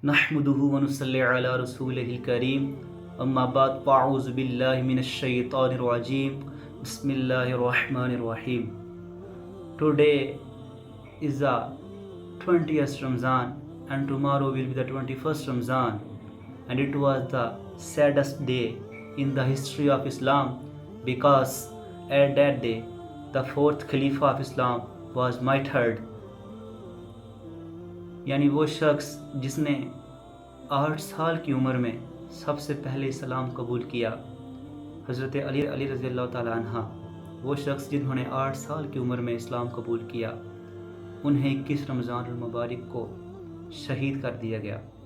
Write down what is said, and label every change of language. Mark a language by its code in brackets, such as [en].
[ar] نحمده ونصلي على رسوله الكريم اما بعد فاعوذ بالله من الشيطان الرجيم بسم الله الرحمن الرحيم. [en] Today is the 20th Ramzan and tomorrow will be the 21st Ramzan, and it was the saddest day in the history of Islam because at that day the fourth Khalifa of Islam was martyred. [ur] یعنی وہ شخص جس نے 8 سال کی عمر میں سب سے پہلے اسلام قبول کیا، حضرت علی رضی اللہ تعالیٰ عنہ، وہ شخص جنہوں نے 8 سال کی عمر میں اسلام قبول کیا، انہیں 21 رمضان المبارک کو شہید کر دیا گیا.